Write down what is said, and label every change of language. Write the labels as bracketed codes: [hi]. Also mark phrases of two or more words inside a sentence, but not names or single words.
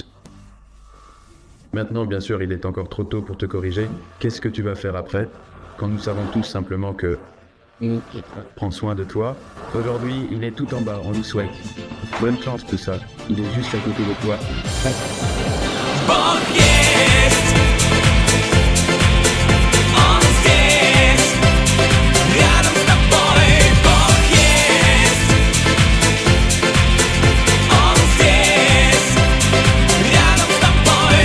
[fr] Maintenant, bien sûr, il est encore trop tôt pour te corriger. Qu'est-ce que tu vas faire après, quand nous savons tous simplement que... Prends soin de toi. Aujourd'hui, il est tout en bas, on lui souhaite. Bonne chance tout ça. Il est juste à côté de toi. [ru] Бог есть. Он здесь, рядом с тобой. Бог есть. Он здесь, рядом с тобой.